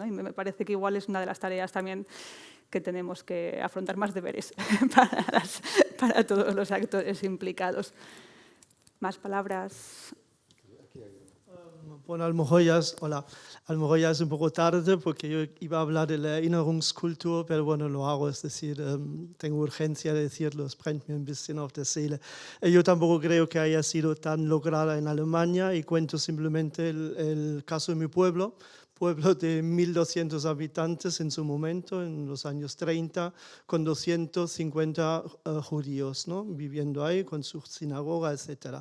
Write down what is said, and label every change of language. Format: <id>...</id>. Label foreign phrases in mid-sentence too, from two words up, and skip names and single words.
<es>Y me parece que igual es una de las tareas también que tenemos que afrontar, más deberes para todos los actores implicados. Más palabras. Bueno, a lo mejor ya es un poco tarde porque yo iba a hablar de la Erinnerungskultur, pero bueno, lo hago, es decir, tengo urgencia de decirlo,</es> <de>es brennt mir ein bisschen auf der Seele.</de> <es>Yo tampoco creo que haya sido tan lograda en Alemania, y cuento simplemente el caso de mi pueblo de 1.200 habitantes en su momento, en los años 30, con 250 judíos, ¿no?, viviendo ahí, con su sinagoga, etc.</es>